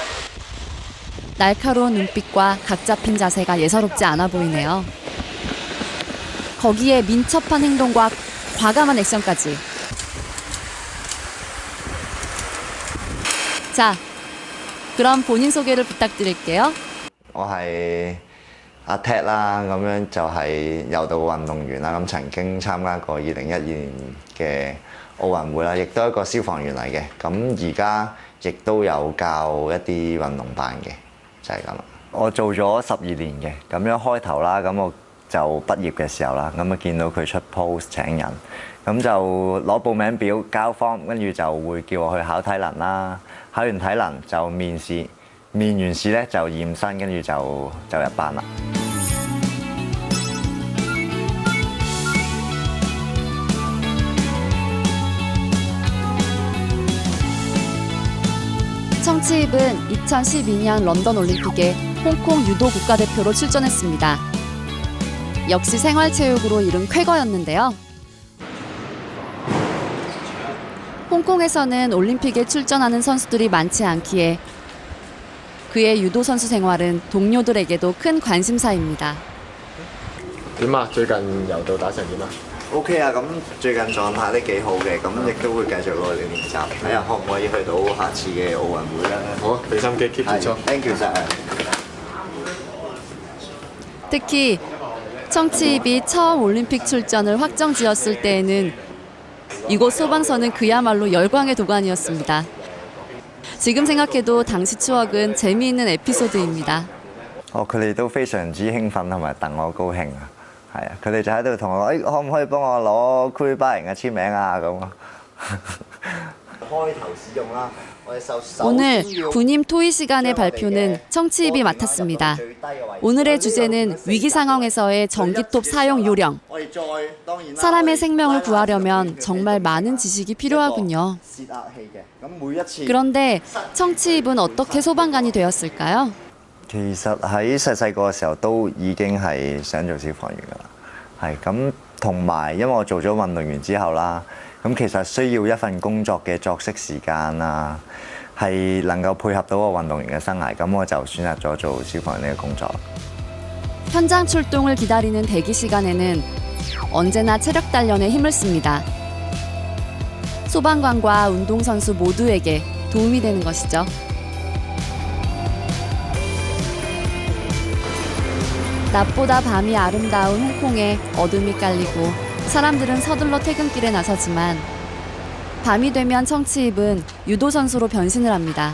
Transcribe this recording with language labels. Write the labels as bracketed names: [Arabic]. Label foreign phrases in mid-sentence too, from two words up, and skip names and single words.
[Korean] 날카로운 눈빛과 각 잡힌 자세가 예사롭지 않아 보이네요. 거기에 민첩한 행동과 과감한 액션까지. 자, 자, 그럼 본인 소개를 부탁드릴게요. [Cantonese] 我係阿 Ted 啦，咁樣就係柔道運動員啦，咁曾經參加過2012年嘅奧運會啦，亦都係一個消防員嚟嘅，咁而家亦都有教一啲運動班嘅，就係咁啦。我做咗12年嘅，咁樣開頭啦，咁我就畢業嘅時候啦，咁啊見到佢出 post 請人，咁就攞報名表交 form， 跟住就會叫我去考體能啦，考完體能就面試。面完試咧就驗身，跟住就入班啦。 [Korean] 청치입은 2012년 런던 올림픽에 홍콩 유도 국가대표로 출전했습니다. 역시 생활체육으로 이룬 쾌거였는데요. 홍콩에서는 올림픽에 출전하는 선수들이 많지 않기에 그의 유도 선수 생활은 동료들에게도 큰 관심사입니다. [Cantonese] 點啊？最近柔道打成點啊 OK 啊，咁最近狀態都幾好嘅，咁亦都會繼續落嚟練習，睇下可唔可以去到下次嘅奧運會啦。好，俾心機 keep 住操。 [English] Thank you sir. [Korean] 특히 청치입이 처음 올림픽 출전을 확정지었을 때에는 이곳 소방서는 그야말로 열광의 도가니였습니다. 지금 생각해도 당시 추억은 재미있는 에피소드입니다. [Cantonese] 佢哋都非常之興奮同埋戥我高興啊，係啊，佢哋就喺度同我講，可唔可以幫我攞區巴人嘅簽名啊咁啊。開頭使用啦，我哋首 [Korean] 오늘 군임 토의 시간의 발표는 청치입이 맡았습니다. 오늘의 주제는 위기 상황에서의 전기톱 사용 요령. 사람의 생명을 구하려면 정말 많은 지식이 필요하군요. 그런데 청치입은 어떻게 소방관이 되었을까요? [Cantonese] 其實喺細個嘅時候都已經係想做消防員㗎啦，係咁同埋因為我做咗運動員之後啦，咁其實需要一份工作嘅作息時間啊，係能夠配合到我運動員嘅生涯，咁我就選擇咗做消防員呢個工作。 [Korean] 현장 출동을 기다리는 대기 시간에는 언제나 체력 단련에 힘을 씁니다. 소방관과 운동선수 모두에게 도움이 되는 것이죠. 낮보다 밤이 아름다운 홍콩에 어둠이 깔리고 사람들은 서둘러 퇴근길에 나서지만 밤이 되면 청치입은 유도 선수로 변신을 합니다.